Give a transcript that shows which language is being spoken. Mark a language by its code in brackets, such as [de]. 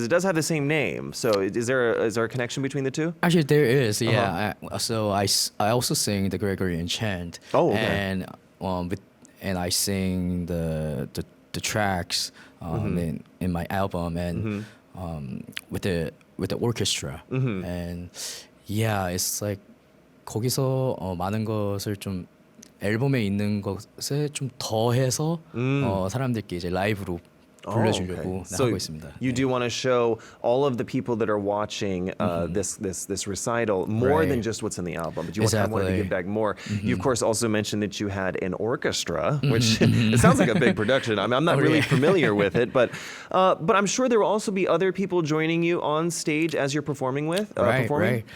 [en] Because it does have the same name. So is there a connection between the two? Actually, there is. Yeah. I also sing the Gregorian chant. Oh, okay. And I sing the tracks in my album and with the orchestra. And yeah, it's like [ko] 거기서 많은 것을 좀 앨범에 있는 것에 좀 더해서 사람들께 이제 라이브로 불러주려고 [en] So [ko] 하고 있습니다. [en] you do want to show all of the people that are watching this recital more than just what's in the album, but you wanted to Exactly. give back more. You of course also mentioned that you had an orchestra, which it sounds like a big production. I mean, I'm not really familiar with it, but I'm sure there will also be other people joining you on stage as you're performing performing.